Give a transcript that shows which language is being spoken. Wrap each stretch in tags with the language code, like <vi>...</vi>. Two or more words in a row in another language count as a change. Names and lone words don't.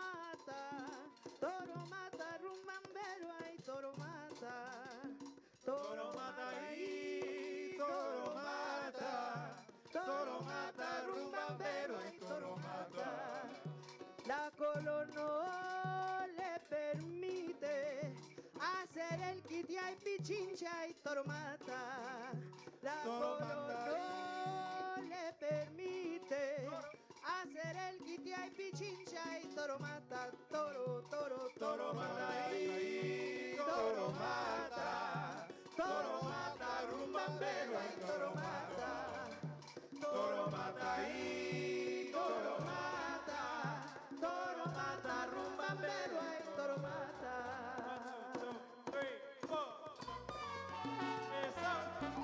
<es>mata rumbambero ay toro mata y toro mata rumbambero ay toro mata. La color no le permite hacer el kitia y pichincha y toro mata. La color no le permite hacer el kitia y pichincha y toro mata. Toro mata y toro mata rumbambero y toro mata y toro mata rumbambero y toro mata. 1, 2, 3, 4.</es> <en>It's up.</en>